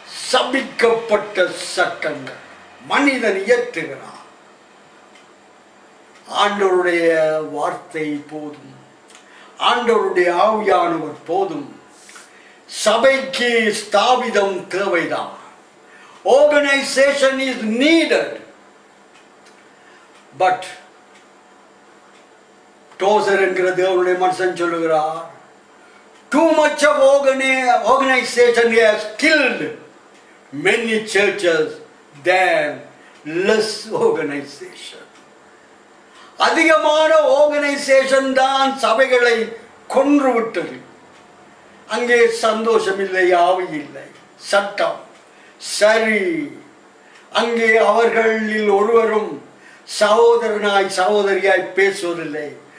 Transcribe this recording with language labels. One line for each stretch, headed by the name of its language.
Tamil: சபிக்கப்பட்ட சட்டங்கள் மனிதன் இயற்றுகிறான். ஆண்டவருடைய வார்த்தை போதும், ஆண்டவருடைய ஆவியானவர் போதும். சபைக்கு ஸ்தாபிதம் தேவைதான்.
English: Organization is needed. But
Tamil: dozer என்கிற தேவனுடைய மனுஷன் சொல்லுகிறார்,
English: too much of organization has killed many churches than less organization.
Tamil: அதிகமான ஆர்கனைசேஷன் தான் சபைகளை கொன்று விட்டது. அங்கே சந்தோஷம் இல்லை, ஆவி இல்லை, சட்டம் சரி. அங்கே அவர்களில் ஒருவரும் சகோதரனாய் சகோதரியாய் பேசுவதில்லை.